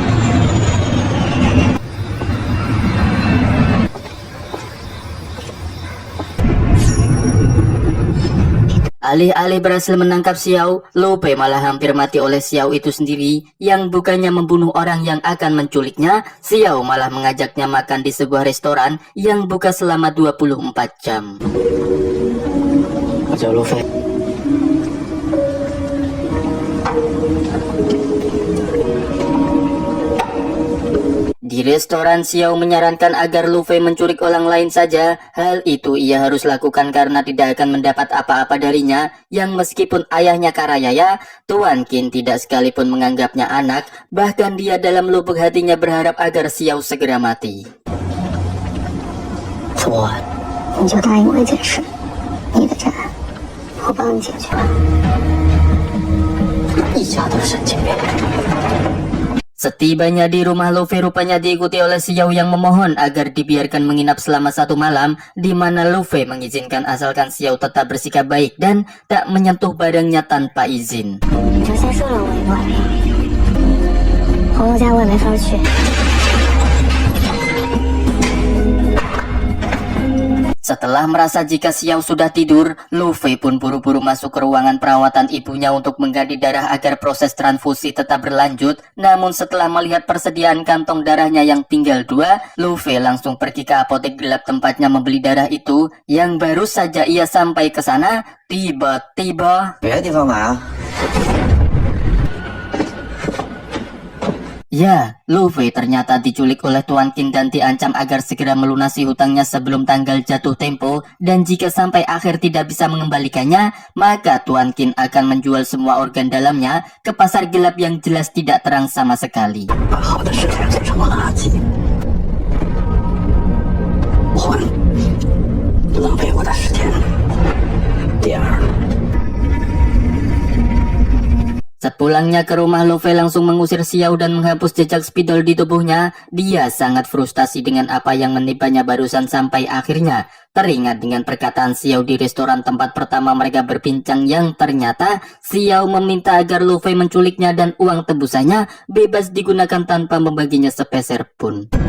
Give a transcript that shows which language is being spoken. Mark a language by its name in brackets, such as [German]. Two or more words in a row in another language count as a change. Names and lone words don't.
[Indonesian] Alih-alih berhasil menangkap Xiao, Lu Fei malah hampir mati oleh Xiao itu sendiri, yang bukannya membunuh orang yang akan menculiknya. Xiao malah mengajaknya makan di sebuah restoran yang buka selama 24 jam. [Chinese] 我叫路飞。 [Indonesian] Di restoran, Xiao menyarankan agar Lu Fei menculik orang lain saja. Hal itu ia harus lakukan karena tidak akan mendapat apa-apa darinya, yang meskipun ayahnya Karayaya, Tuan Qin tidak sekalipun menganggapnya anak. Bahkan dia dalam lubuk hatinya berharap agar Xiao segera mati. [Chinese] 怎么玩？你就答应我一件事，你的债我帮你解决。一家都神经病。 [Indonesian] Setibanya di rumah, Lu Fei rupanya diikuti oleh Xiao yang memohon agar dibiarkan menginap selama 1 malam, di mana Lu Fei mengizinkan asalkan Xiao tetap bersikap baik dan tak menyentuh barangnya tanpa izin. [Chinese] 你就先收了我一个晚上，朋友家我也没法去。 [Indonesian] Setelah merasa jika Xiao sudah tidur, Lu Fei pun buru-buru masuk ke ruangan perawatan ibunya untuk mengganti darah agar proses transfusi tetap berlanjut. Namun setelah melihat persediaan kantong darahnya yang tinggal 2, Lu Fei langsung pergi ke apotek gelap tempatnya membeli darah itu. Yang baru saja ia sampai ke sana, tiba-tiba... [Chinese] 别的地方买啊。 [Indonesian] Ya, Lu Fei ternyata diculik oleh Tuan Qin dan diancam agar segera melunasi hutangnya sebelum tanggal jatuh tempo, dan jika sampai akhir tidak bisa mengembalikannya, maka Tuan Qin akan menjual semua organ dalamnya ke pasar gelap yang jelas tidak terang sama sekali. [Chinese] 把好的事情做成了垃圾，还浪费我的时间。第二， [Indonesian] Sepulangnya ke rumah, Lu Fei langsung mengusir Xiao dan menghapus jejak spidol di tubuhnya. Dia sangat frustasi dengan apa yang menimpannya barusan sampai akhirnya teringat dengan perkataan Xiao di restoran tempat pertama mereka berbincang yang ternyata Xiao meminta agar Lu Fei menculiknya dan uang tebusannya bebas digunakan tanpa membaginya sepeser pun.